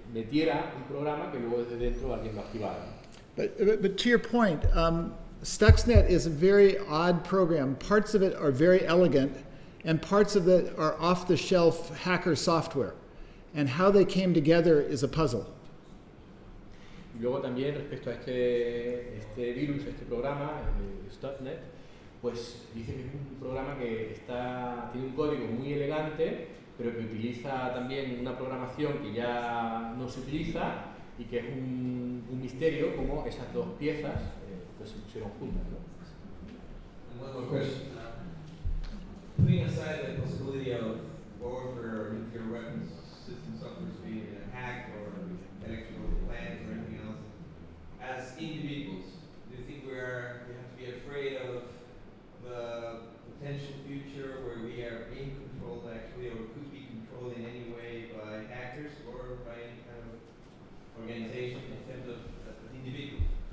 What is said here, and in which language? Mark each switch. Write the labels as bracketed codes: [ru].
[es] metiera un programa que luego desde dentro alguien lo activara. [en] But to your point, Stuxnet is a very odd program. Parts of it are very elegant, and parts of it are off-the-shelf hacker software. And how they came together is a puzzle. [es] Y luego también respecto a este virus, este programa, Stuxnet, pues dice que es un programa que tiene un código muy elegante, pero que utiliza también una programación que ya no se utiliza y que es un misterio cómo esas dos piezas pues se pusieron juntas, ¿no? [en] Putting aside the possibility of warfare or nuclear weapons system softwares being hacked or electrical plants or anything else, as individuals, do you think we have to be afraid of the potential future where we are being controlled actually or could be controlled in any way by hackers or by any kind of organization in terms of individuals?